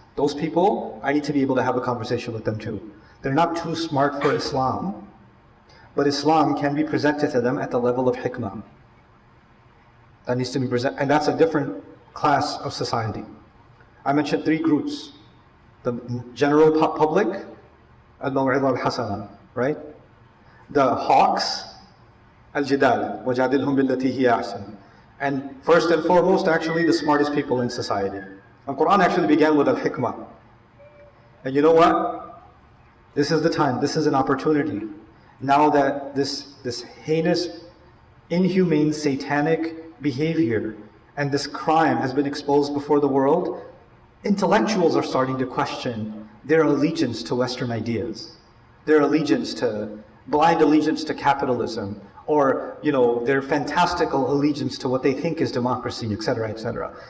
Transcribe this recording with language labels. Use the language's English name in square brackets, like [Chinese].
[English] Those people, I need to be able to have a conversation with them too. They're not too smart for Islam, but Islam can be presented to them at the level of hikmah. That needs to be presented, and that's a different class of society. I mentioned three groups. The general public, al-maw'idha al-hasana, right? The hawks, al-jidal, [Arabic] وَجَادِلْهُمْ بِالَّتِي هِيَ أَحْسَنُ. [English] And first and foremost, actually, the smartest people in society. The Quran actually began with al-hikmah. And you know what? This is the time, this is an opportunity. Now that this heinous, inhumane, satanic behavior and this crime has been exposed before the world, intellectuals are starting to question their allegiance to Western ideas, their blind allegiance to capitalism, or their fantastical allegiance to what they think is democracy, etc., etc.